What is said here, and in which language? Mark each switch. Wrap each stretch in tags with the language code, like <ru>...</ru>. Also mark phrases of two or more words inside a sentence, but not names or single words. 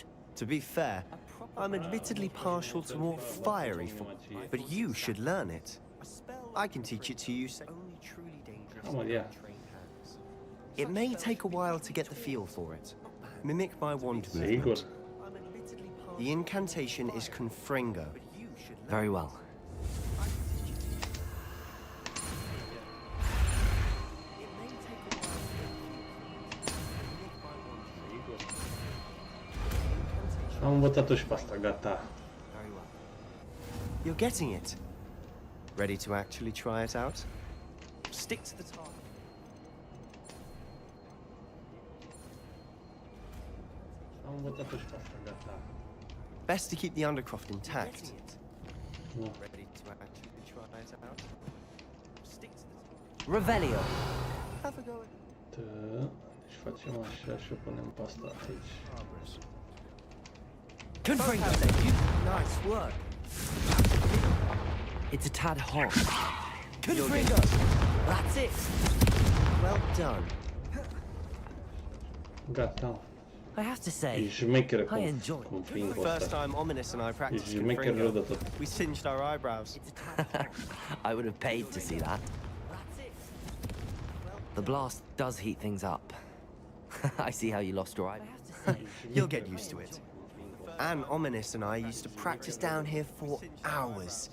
<en>To be fair, I'm admittedly partial to more fiery form, but you should learn it. I can teach it to you. Only truly dangerous in untrained hands. It may take a while to get the feel for it. Mimic my wand movement. The incantation is Confringo. Very well.</en> <ro>Am învățat-o și pe asta, gata.</ro> <en>You're getting it. Ready to actually try it out? Stick to the target.</en> <ro>Am învățat-o și pe asta, gata.</ro> <en>Best to keep the Undercroft intact. No. Ready to actually try it out? Stick to the target. Revelio. Have a go at</en> <ro>Da. Și facem așa și o punem pe asta aici.</ro> <en>Confringo. Nice work. It's a tad hot. Confringo. That's it. Well done.</en> <ro>Gata.</ro> <en>I have to say,</en> <ro>E șmecheră</ro> <en>I enjoy.</en> <ro>cum fiind</ro> <en>First time Ominous and I practiced</en> <ro>E șmecheră rău de</ro> <en>Confringo.</en> <ro>tot.</ro> <en>We singed our eyebrows. I would have paid to see that. The blast does heat things up. I see how you lost your eye. You'll get used to it. Anne Ominous and I used to practice down here for hours.</en>